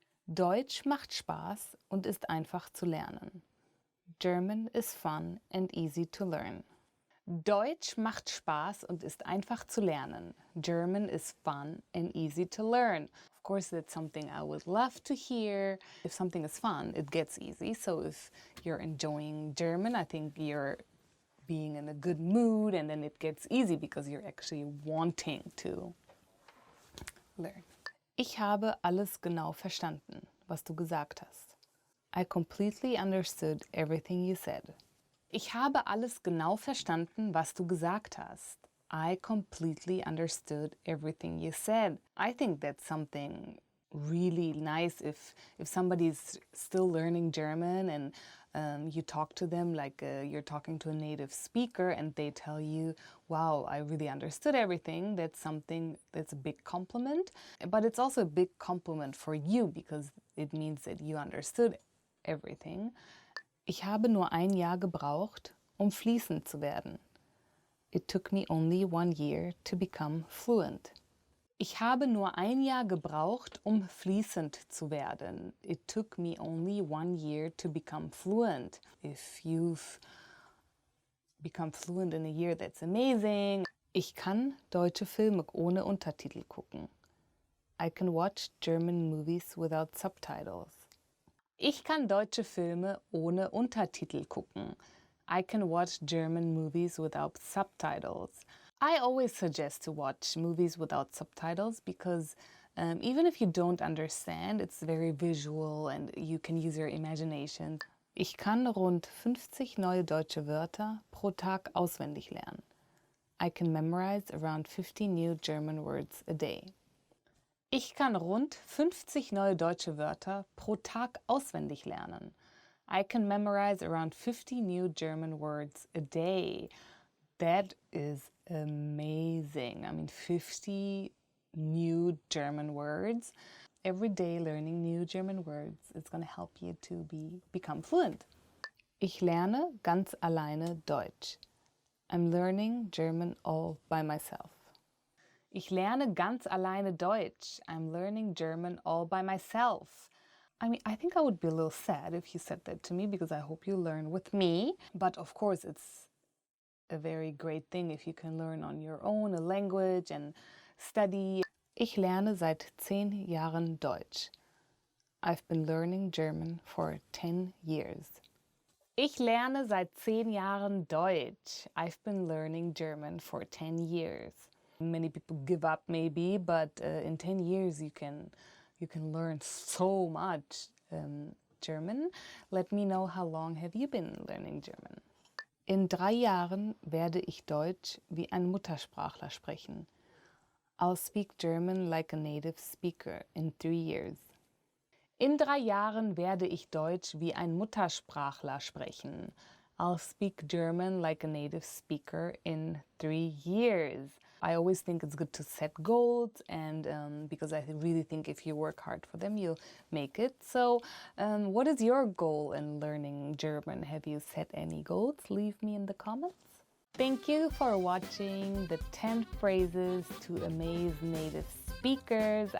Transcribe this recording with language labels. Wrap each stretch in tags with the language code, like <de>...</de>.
<de>Deutsch macht Spaß und ist einfach zu lernen.</de> <en>German is fun and easy to learn.</en> <de>Deutsch macht Spaß und ist einfach zu lernen.</de> <en>German is fun and easy to learn. Of course, that's something I would love to hear. If something is fun, it gets easy. So if you're enjoying German, I think you're being in a good mood and then it gets easy because you're actually wanting to learn.</en> <de>Ich habe alles genau verstanden, was du gesagt hast.</de> <en>I completely understood everything you said.</en> <de>Ich habe alles genau verstanden, was du gesagt hast.</de> <en>I completely understood everything you said. I think that's something really nice if somebody's still learning German and you talk to them like you're talking to a native speaker and they tell you, wow, I really understood everything. That's something that's a big compliment. But it's also a big compliment for you because it means that you understood everything.</en> <de>Ich habe nur ein Jahr gebraucht, fließend zu werden.</de> <en>It took me only 1 year to become fluent.</en> <de>Ich habe nur ein Jahr gebraucht, fließend zu werden.</de> <en>It took me only 1 year to become fluent. If you've become fluent in a year, that's amazing.</en> <de>Ich kann deutsche Filme ohne Untertitel gucken.</de> <en>I can watch German movies without subtitles.</en> <de>Ich kann deutsche Filme ohne Untertitel gucken.</de> <en>I can watch German movies without subtitles. I always suggest to watch movies without subtitles because even if you don't understand, it's very visual and you can use your imagination.</en> <de>Ich kann rund 50 neue deutsche Wörter pro Tag auswendig lernen.</de> <en>I can memorize around 50 new German words a day.</en> <de>Ich kann rund 50 neue deutsche Wörter pro Tag auswendig lernen.</de> <en>I can memorize around 50 new German words a day. That is amazing. I mean, 50 new German words. Every day learning new German words is going to help you to become fluent.</en> <de>Ich lerne ganz alleine Deutsch.</de> <en>I'm learning German all by myself.</en> <de>Ich lerne ganz alleine Deutsch.</de> <en>I'm learning German all by myself. I mean, I think I would be a little sad if you said that to me because I hope you learn with me. But of course, it's a very great thing if you can learn on your own a language and study.</en> <de>Ich lerne seit 10 Jahren Deutsch.</de> <en>I've been learning German for 10 years.</en> <de>Ich lerne seit 10 Jahren Deutsch.</de> <en>I've been learning German for 10 years. Many people give up maybe, but in 10 years you can learn so much German. Let me know how long have you been learning German.</en> <de>In 3 Jahren werde ich Deutsch wie ein Muttersprachler sprechen.</de> <en>I'll speak German like a native speaker in 3 years.</en> <de>In 3 Jahren werde ich Deutsch wie ein Muttersprachler sprechen.</de> <en>I'll speak German like a native speaker in 3 years. I always think it's good to set goals, and because I really think if you work hard for them, you'll make it. So what is your goal in learning German? Have you set any goals? Leave me in the comments. Thank you for watching the 10 phrases to amaze native speakers.</en>